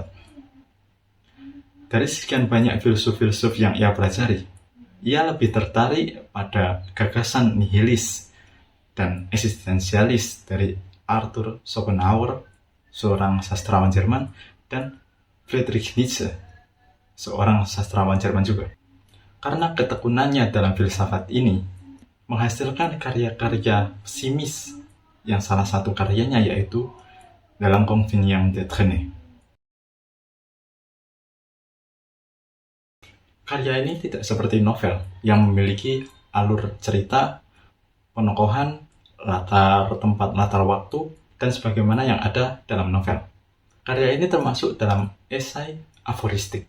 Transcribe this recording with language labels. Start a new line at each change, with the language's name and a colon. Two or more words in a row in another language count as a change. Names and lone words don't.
Indonesian: Dari sekian banyak filsuf-filsuf yang ia pelajari, ia lebih tertarik pada gagasan nihilis dan eksistensialis dari Arthur Schopenhauer, seorang sastrawan Jerman, dan Friedrich Nietzsche, seorang sastrawan Jerman juga. Karena ketekunannya dalam filsafat ini menghasilkan karya-karya pesimis yang salah satu karyanya yaitu De l'inconvénient d'être né. Karya ini tidak seperti novel yang memiliki alur cerita, penokohan, latar tempat, latar waktu, dan sebagaimana yang ada dalam novel. Karya ini termasuk dalam esai aforistik.